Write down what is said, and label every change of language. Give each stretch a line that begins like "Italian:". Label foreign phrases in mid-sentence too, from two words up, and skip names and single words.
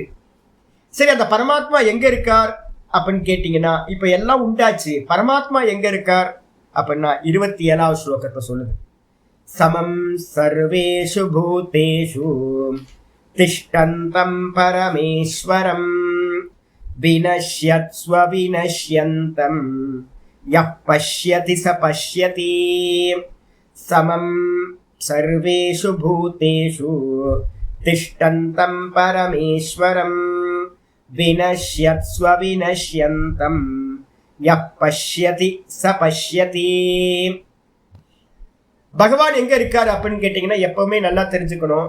Tamil: சரி, அந்த பரமாத்மா எங்க இருக்கார் அப்படின்னு கேட்டீங்கன்னா, இப்ப எல்லாம் உண்டாச்சு, பரமாத்மா எங்க இருக்கார் அப்படின்னா 27வது ஸ்லோகத்தை சொல்லுது.
Sanskrit: समं सर्वेषु भूतेषु तिष्ठन्तं परमेश्वरम् विनश्यत्स्व विनश्यन्तं यः पश्यति स पश्यति. समं सर्वेषु भूतेषु तिष्ठन्तं परमेश्वरम् विनश्यत्स्व विनश्यन्तं यः पश्यति स पश्यति.
Tamil: பகவான் எங்க இருக்காரு அப்படின்னு கேட்டீங்கன்னா எப்பவுமே நல்லா தெரிஞ்சுக்கணும்.